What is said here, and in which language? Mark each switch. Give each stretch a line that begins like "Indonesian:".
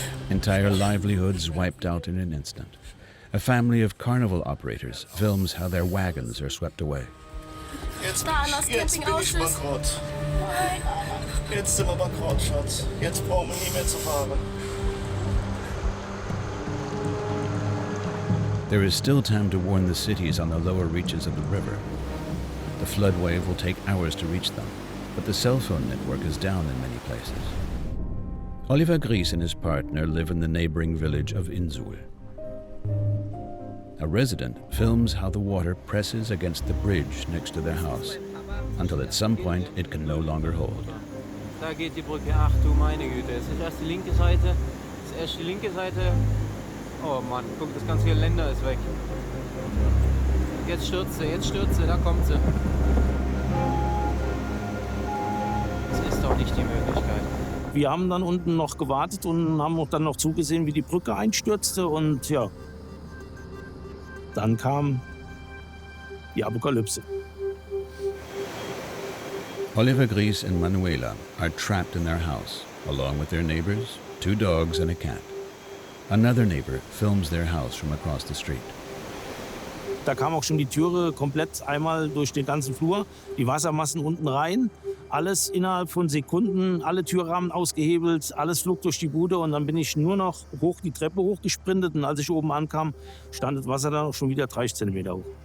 English: Entire livelihoods wiped out in an instant. A family of carnival operators films how their wagons are swept away.
German: Jetzt bin ich bankrott. Jetzt sind wir bankrott, Schatz. Jetzt brauchen wir nie mehr zu fahren.
English: There is still time to warn the cities on the lower reaches of the river. The flood wave will take hours to reach them, but the cell phone network is down in many places. Oliver Gries and his partner live in the neighboring village of Insul. A resident films how the water presses against the bridge next to their house, until at some point it can no longer hold.
German: Da geht die Brücke, ach du meine Güte, es ist erst die linke Seite, es ist erst die linke Seite. Oh Mann, guck, das ganze Geländer ist weg. Jetzt stürzt sie, da kommt sie. Das ist doch nicht die Möglichkeit. Wir haben dann unten noch gewartet und haben auch dann noch zugesehen, wie die Brücke einstürzte und ja, dann kam die Apokalypse.
English: Oliver Gries and Manuela are trapped in their house, along with their neighbors, 2 dogs and a cat. Another neighbor films their house from across the street.
German: Da kam auch schon die Türe komplett einmal durch den ganzen Flur, die Wassermassen unten rein, alles innerhalb von Sekunden, alle Türrahmen ausgehebelt, alles flog durch die Bude und dann bin ich nur noch die Treppe hochgesprintet und als ich oben ankam, stand das Wasser dann auch schon wieder 30 Zentimeter hoch.